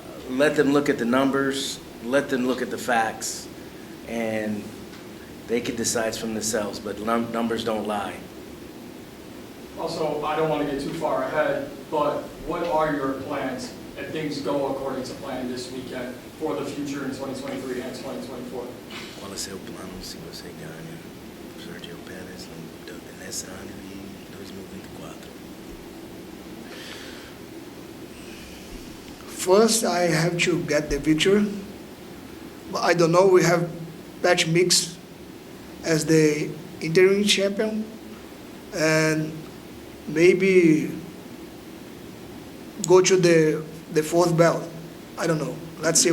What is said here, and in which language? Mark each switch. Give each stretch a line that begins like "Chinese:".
English: Let them look at the numbers, let them look at the facts, and they can decide from themselves, but numbers don't lie. Also, I don't want to get too far ahead, but what are your plans if things go according to plan this weekend for the future in 2023 and 2024?
Portuguese: Qual é o seu plano se você ganha Sergio Pettis nesse ano e 2024?
English: First, I have to get the victory. I don't know, we have Pat Mix as the interim champion, and maybe go to the fourth belt. I don't know. Let's see.